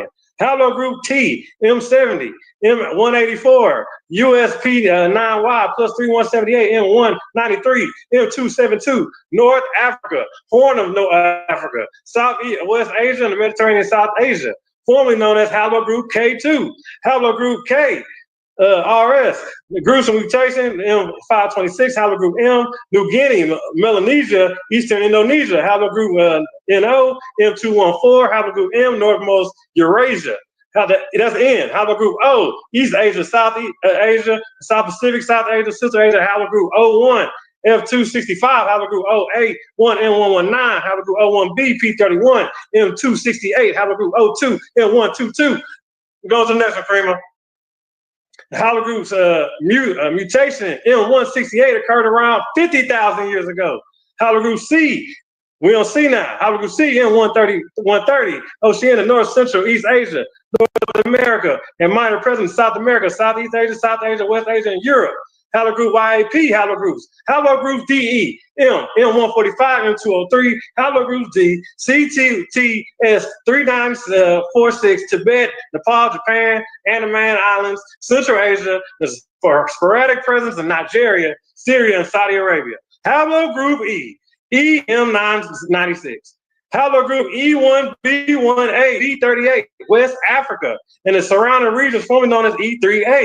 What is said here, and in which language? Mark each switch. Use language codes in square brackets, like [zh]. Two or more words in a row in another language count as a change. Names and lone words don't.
[en] Haplogroup T, M70, M184, USP9Y plus 3178, M193, M272, North Africa, Horn of North Africa, Southwest Asia, and the Mediterranean South Asia, formerly known as haplogroup K2. Haplogroup K, RS, the gruesome mutation, M526, haplogroup M, New Guinea, Melanesia, Eastern Indonesia, haplogroup NO, M214, haplogroup M, northernmost Eurasia. That's N, haplogroup O, East Asia, South Asia, South Pacific, South Asia, Central Asia, haplogroup O1, F265, haplogroup O8, 1M119, haplogroup O1B, P31, M268, haplogroup O2, M122. Go to the next one, Kramer. Haplogroup's mutation M168 occurred around 50,000 years ago. Haplogroup C, we don't see now. Haplogroup C M130, Oceania, North Central, East Asia, North America, and minor presence in South America, Southeast Asia, South Asia, West Asia, and Europe. Haplogroup YAP haplogroups. Haplogroup DE, M145, M203, haplogroup D, CTTS 3946, Tibet, Nepal, Japan, Andaman Islands, Central Asia, for sporadic presence in Nigeria, Syria, and Saudi Arabia. Haplogroup E, EM996. Haplogroup E1B1A, E38, West Africa, and the surrounding regions formerly known as E3A.